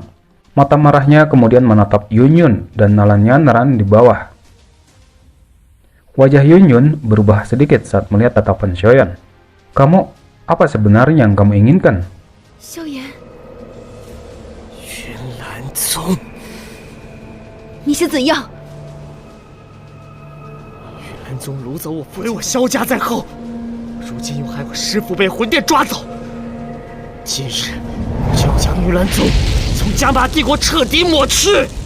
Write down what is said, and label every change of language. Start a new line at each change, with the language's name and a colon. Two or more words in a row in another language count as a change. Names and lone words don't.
Indonesian: Mata marahnya kemudian menatap Yunyun dan Nalan Yanran di bawah. Wajah Yunyun berubah sedikit saat melihat tatapan Xiaoyan. Kamu, apa sebenarnya yang kamu inginkan? Xiaoyan. Yunlan Zong.
Chinese: 你是怎样？玉兰宗掳走我父，为我萧家在后，如今又害我师父被魂殿抓走。今日就要将玉兰宗从加玛帝国彻底抹去。